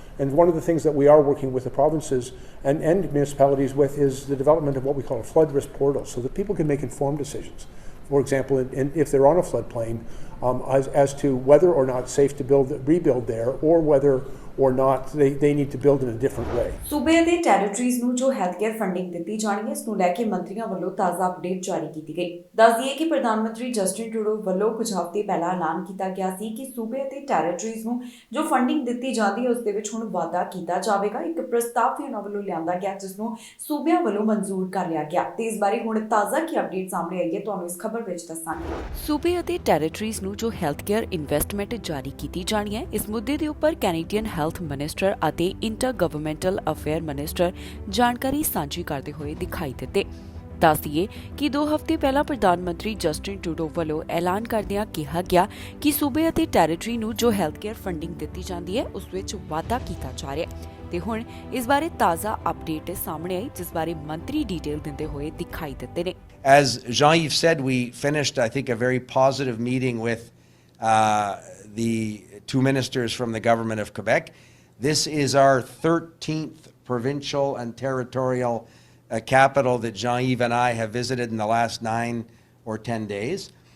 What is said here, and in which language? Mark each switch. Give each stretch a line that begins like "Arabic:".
English: And one of the things that we are working with the provinces and municipalities with is the development of what we call a flood risk portal, so that people can make informed decisions. For example, if they're on a floodplain, as to whether or not it's safe to rebuild there, or whether or not they need to build in a different way.
Punjabi: ਸੂਬੇ ਅਤੇ territories ਨੂੰ ਜੋ health care funding ਦਿੱਤੀ ਜਾਣੀ ਹੈ, ਇਸ ਨੂੰ ਲੈ ਕੇ ਮੰਤਰੀਆਂ ਵੱਲੋਂ ਤਾਜ਼ਾ ਅਪਡੇਟ ਜਾਰੀ ਕੀਤੀ ਗਈ। ਦੱਸ ਦਈਏ ਕਿ ਪ੍ਰਧਾਨ ਮੰਤਰੀ ਜਸਟਿਨ ਟਰੂਡੋ ਵੱਲੋਂ ਕੁਝ ਹਫ਼ਤੇ ਪਹਿਲਾਂ ਐਲਾਨ ਕੀਤਾ ਗਿਆ ਸੀ ਕਿ ਸੂਬੇ ਅਤੇ ਟੈਰੀਟਰੀਜ਼ ਨੂੰ ਜੋ ਫੰਡਿੰਗ ਦਿੱਤੀ ਜਾਂਦੀ ਹੈ ਉਸ ਦੇ ਵਿੱਚ ਹੁਣ ਵਾਧਾ ਕੀਤਾ ਜਾਵੇਗਾ। ਇੱਕ ਪ੍ਰਸਤਾਵ ਵੀ ਉਹਨਾਂ ਵੱਲੋਂ ਲਿਆਂਦਾ ਗਿਆ ਜਿਸ ਨੂੰ ਸੂਬਿਆਂ ਵੱਲੋਂ ਮਨਜ਼ੂਰ ਕਰ ਲਿਆ ਗਿਆ ਤੇ ਇਸ ਬਾਰੇ ਹੁਣ ਤਾਜ਼ਾ ਕੀ ਅਪਡੇਟ ਸਾਹਮਣੇ ਆਈ ਹੈ ਤੁਹਾਨੂੰ ਇਸ ਖਬਰ ਵਿੱਚ ਦੱਸਾਂਗੇ। ਸੂਬੇ ਅਤੇ ਟੈਰੀਟਰੀਜ਼ ਨੂੰ ਜੋ ਹੈਲਥ ਕੇਅਰ ਇਨਵੈਸਟਮੈਂਟ ਜਾਰੀ ਕੀਤੀ ਜਾਣੀ ਹੈ, ਇਸ ਮੁੱਦੇ ਦੇ ਉੱਪਰ ਕੈਨੇਡੀਅਨ ਹੈਲਥ ਮਿਨਿਸਟਰ ਅਤੇ ਇੰਟਰ ਗਵਰਨਮੈਂਟਲ ਅਫੇਅਰ ਮਿਨਿਸਟਰ ਜਾਣਕਾਰੀ ਸਾਂਝੀ ਕਰਦੇ ਹੋਏ ਦਿਖਾਈ ਦਿੱਤੇ। ਦੱਸ ਦਈਏ ਕਿ 2 ਹਫ਼ਤੇ ਪਹਿਲਾਂ ਪ੍ਰਧਾਨ ਮੰਤਰੀ ਜਸਟਿਨ ਟਰੂਡੋ ਵੱਲੋਂ ਐਲਾਨ ਕਰਦਿਆਂ ਕਿਹਾ ਗਿਆ ਕਿ ਸੂਬੇ ਅਤੇ ਟੈਰੀਟਰੀ ਨੂੰ ਜੋ ਹੈਲਥ ਕੇਅਰ ਫੰਡਿੰਗ ਦਿੱਤੀ ਜਾਂਦੀ ਹੈ ਉਸ ਵਿੱਚ ਵਾਧਾ ਕੀਤਾ ਜਾ ਰਿਹਾ ਹੈ ਤੇ ਹੁਣ ਇਸ ਬਾਰੇ ਤਾਜ਼ਾ ਅਪਡੇਟ ਸਾਹਮਣੇ ਆਈ ਜਿਸ ਬਾਰੇ ਮੰਤਰੀ ਡਿਟੇਲ ਦਿੰਦੇ ਹੋਏ ਦਿਖਾਈ ਦਿੱਤੇ ਨੇ।
English: As Jean-Yves said, we finished, I think, a very positive meeting with the 2 ministers from the government of Quebec. This is our 13th provincial and territorial capital that Jean-Yves and I have visited in the last 9 or 10 days.